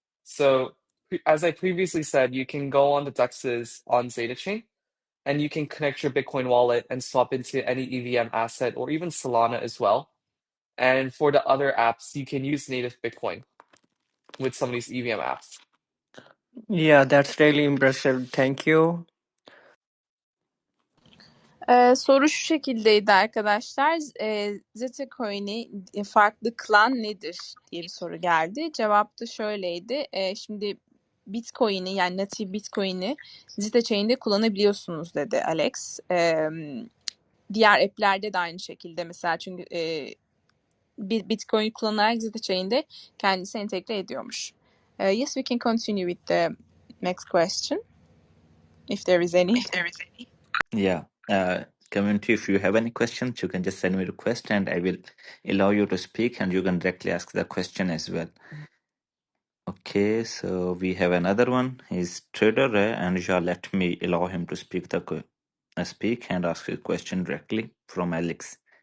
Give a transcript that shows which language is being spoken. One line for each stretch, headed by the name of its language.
English: So, as I previously said, you can go on the DEXs on Zeta Chain and you can connect your Bitcoin wallet and swap into any EVM asset or even Solana as well. And for the other apps, you can use native Bitcoin with some of these EVM apps. Yeah, that's really impressive. Thank you.
Turkish: Soru şu şekildeydi arkadaşlar. Zeta Coin'i farklı kılan nedir diye bir soru geldi. Cevap da şöyleydi. Şimdi Bitcoin'i, yani native Bitcoin'i Zeta Chain'de kullanabiliyorsunuz dedi Alex. Diğer app'lerde de aynı şekilde, mesela çünkü bir Bitcoin kullanarak Zeta Chain'de kendisi entegre ediyormuş.
English: Yes, we can continue with the next question if there is any. Yeah. Community, if you have any questions, you can just send me a request and I will allow you to speak and you can directly ask the question as well. Okay, so we have another one. He's Trader Ray and yeah, let me allow him to speak and ask a question directly from Alex.